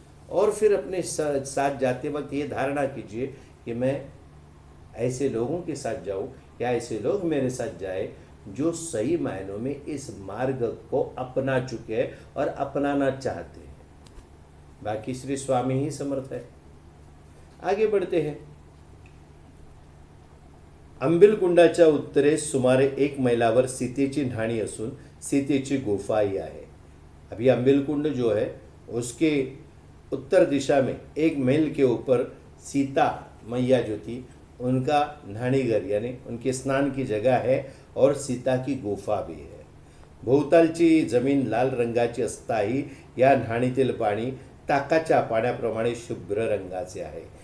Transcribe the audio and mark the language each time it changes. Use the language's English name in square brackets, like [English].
[Hindi] और फिर अपने साथ जाते वक्त ये धारणा कीजिए कि मैं ऐसे लोगों के साथ जाऊँ या ऐसे लोग मेरे साथ जाए जो सही मायनों में इस मार्ग को अपना चुके हैं और अपनाना चाहते हैं. बाकी श्री स्वामी ही समर्थ है. आगे बढ़ते हैं. [Marathi] अंबिलकुंडाच्या उत्तरेस सुमारे 1 मैलावर सीतेची ढाणी असून सीतेची गुफाही आहे. [Hindi] अभी अंबिलकुंड जो है उसके उत्तर दिशा में 1 मील के ऊपर सीता मैया जो थी उनका न्हाणी घर यानी उनके स्नान की जगह है और सीता की गुफा भी है. [Marathi] भोवतालची जमीन लाल रंगाची असताही या न्हाणीतील पाणी ताकाच्या पाण्याप्रमाणे शुभ्र रंगाचे है.